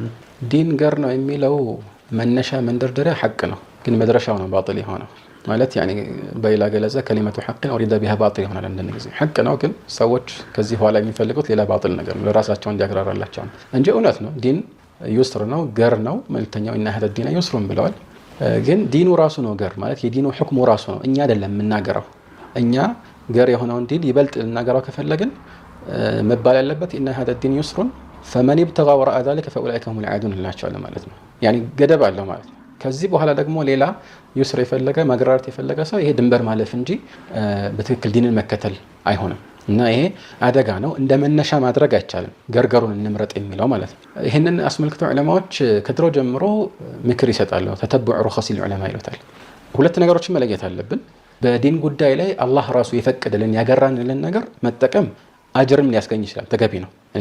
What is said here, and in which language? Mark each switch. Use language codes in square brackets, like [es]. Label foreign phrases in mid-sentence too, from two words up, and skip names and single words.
[am] ዲን ገር ነው የሚለው መነሻ መንደርደሪያ ሐቅ ነው፣ ግን መድረሻው ነው ባጢል የሆነው ማለት ያኒ በሌላ ገለጻ [ar] كلمة حق أريد بها باطل [am] ይሆናል። እንደነ ጊዜ ሐቅ ነው፣ ግን ሰዎች ከዚህ በኋላ የሚፈልጉት ሌላ ባጢል ነገር ነው ለራሳቸው እንዲያግራራላቸው እንጂ እውነት ነው ዲን يسر ነው ገር ነው መልእክተኛው እና [ar] هذا الدين يسر [am] ብለዋል። ግን ዲኑ ራሱ ነው ገር ማለት የዲኑ ሁክሙ ራሱ ነው፣ እኛ አይደለም የምናገረው። እኛ ገር የሆነውን ዲን ይበልጥ ልናገረው ከፈለግን መባል ያለበት እና [ar] هذا الدين يسر فمن ابتغى وراء ذلك فاولئك هم العادون [am] እንላቸዋለን ማለት ነው። ያኒ ገደብ አለው ማለት ነው። ከዚህ በኋላ ደግሞ ሌላ ይስር የፈለገ ማግራራት የፈለገ ሰው ይሄ ድንበር ማለፍ እንጂ በትክክል ዲንን መከተል አይሆንም። እና ይሄ አደጋ ነው፣ እንደ መነሻ ማድረግ አይቻልም ገርገሩን እንምረጥ የሚለው ማለት ነው። ይሄንን አስመልክቶ ዑለማዎች ከድሮ ጀምሮ ምክር ይሰጣሉ። [ar] تتبع رخص العلماء [am] ይሉታል። ሁለት ነገሮችን መለየት አለብን። በዲን ጉዳይ ላይ አላህ ራሱ የፈቀደልን ያገራንልን ነገር መጠቀም አጅርም ሊያስገኝ ይችላል፣ ተገቢ ነው።